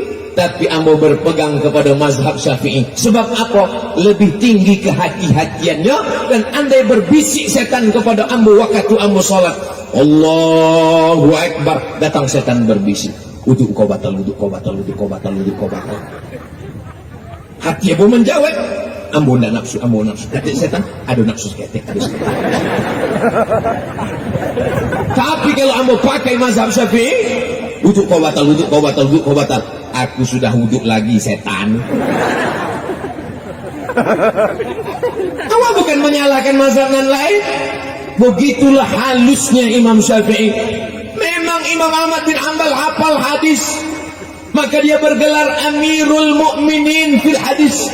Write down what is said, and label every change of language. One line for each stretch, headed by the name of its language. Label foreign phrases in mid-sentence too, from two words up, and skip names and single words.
Indonesian: Tapi ambo berpegang kepada mazhab Syafi'i. Sebab apa? Lebih tinggi kehati-hatiannya. Dan andai berbisik setan kepada ambo waktu ambo sholat,
Arabic: الله أكبر,
Indonesian: datang setan berbisik, wuduk kau batal, wuduk kau batal, wuduk kau batal, wuduk kau batal. Hati ambo menjawab, ambo ndak nafsu, ambo nafsu. Kata setan, aduh
Minangkabau: nafsu ketek, aduh seketek.
Indonesian: Tapi kalau ambo pakai mazhab Syafi'i, wuduk kau batal, wuduk kau batal, wuduk kau batal. Aku sudah wuduk lagi setan. Awak bukan menyalahkan mazhab yang lain. Begitulah halusnya Imam Syafi'i. Memang Imam Ahmad bin Hanbal hafal hadis, maka dia bergelar
Arabic: أمير المؤمنين في الحديث.